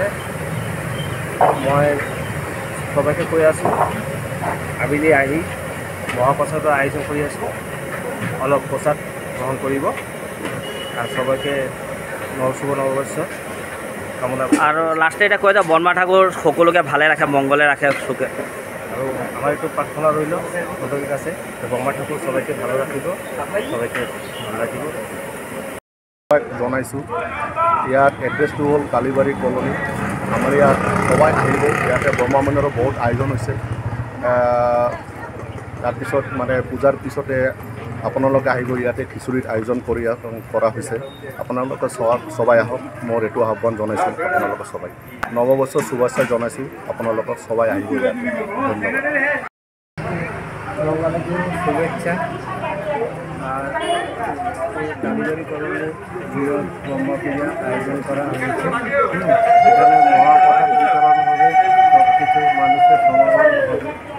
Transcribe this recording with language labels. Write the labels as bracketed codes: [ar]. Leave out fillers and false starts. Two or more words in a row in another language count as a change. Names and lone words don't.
[as] মই সবাইকে কৈ আছোঁ, আবেলি আহি মহাপ্ৰসাদৰ আয়োজন কৰি আছোঁ, অলপ প্ৰসাদ গ্ৰহণ কৰিব আৰু সবাইকে শুভ নৱবৰ্ষ কামনা। আৰু লাষ্টে এটা কৈ যাওঁ, বনমা ঠাকুৰ সকলোকে ভালে ৰাখে, মংগলে ৰাখে সুখে। আৰু আমাৰ এইটো প্ৰাৰ্থনা ৰইল সকলোৰে কাছে, ব্ৰহ্মা ঠাকুৰ সবাইকে ভালো ৰাখিব, সবাইকে ভাল ৰাখিব জনাইছোঁ। ইয়াত এড্ৰেছটো হ'ল কালিবাৰী কলনী। আমাৰ ইয়াত সবাই আহিব। ইয়াতে ব্ৰহ্মা মন্দিৰৰ বহুত আয়োজন হৈছে। তাৰপিছত মানে পূজাৰ পিছতে আপোনালোকে আহিব। ইয়াতে খিচুৰীৰ আয়োজন কৰা হৈছে। আপোনালোকে সবাই আহক, মোৰ এইটো আহ্বান জনাইছোঁ। আপোনালোকে সবাই নৱবৰ্ষৰ শুভেচ্ছা জনাইছোঁ। আপোনালোকক সবাই আহিব ইয়াতে। ধন্যবাদ। বাঙালিকে শুভেচ্ছা। [bn] আর এই কারিগরি কলোনি বৃহৎ ব্রহ্মা পূজা আয়োজন করা হয়েছে। এখানে মহাপ্রসাদ বিতরণ হবে, সব কিছু মানুষের সমাগম হবে।